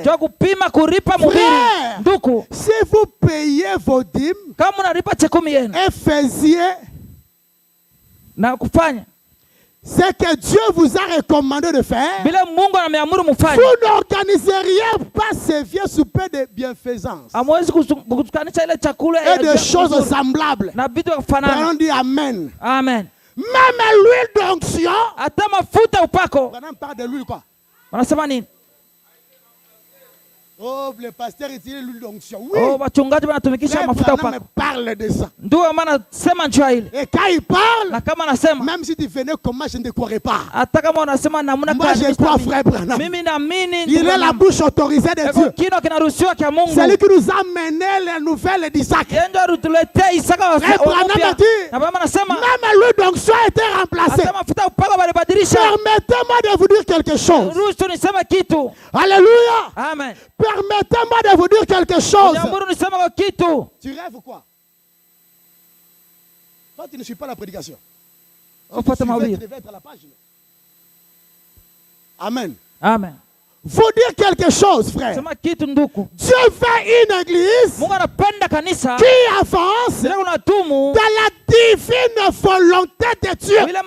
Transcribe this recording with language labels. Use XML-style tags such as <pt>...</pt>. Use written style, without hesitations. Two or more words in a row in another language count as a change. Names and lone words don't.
<fr>Frère, si vous payez vos dîmes et faisiez ce que Dieu vous a recommandé de faire, vous n'organiseriez pas ces vieux soupers de bienfaisance et de choses semblables. On dit Amen. Amen. Même l'huile d'onction. On parle de l'huile quoi? Oh, le pasteur utilise l'huile d'onction. Oui.</fr> <sw>Oh, wachungaji wanatumikisha mafuta upako.</sw> <fr>Parle de ça.</fr> <sw>Ndio maana sema njoo ile.</sw> <fr>Et quand il parle,</fr> <sw>na kama anasema,</sw> <fr>même si tu venais comment, je ne te croirais pas.</fr> <sw>Hata kama unasema namna gani,</sw> <fr>moi je crois frère Branham.</fr> <sw>Mimi naamini</sw> <fr>il est la bouche autorisée de Dieu.</fr> <sw>Kino kinaruhusiwa kwa Mungu.</sw> <fr>C'est lui qui nous a mené les nouvelles d'Isaac.</fr> <sw>Yeye atuletea Isaka wa</sw> <fr>frère Branham a dit,</fr> <sw>na mama anasema,</sw> <fr>même l'huile d'onction a été remplacée.</fr> <sw>Mafuta upako balibadilisha.</sw> <fr>Permettez-moi de vous dire quelque chose.</fr> <sw>Ruhusu niseme kitu.</sw> <fr>Alléluia. Amen. Permettez-moi de vous dire quelque chose. Tu rêves ou quoi? Toi, tu ne suis pas la prédication. Si tu devais être à la page. Amen. Amen. Vous dire quelque chose, frère. Dieu fait une église qui avance dans la divine volonté de Dieu.</fr>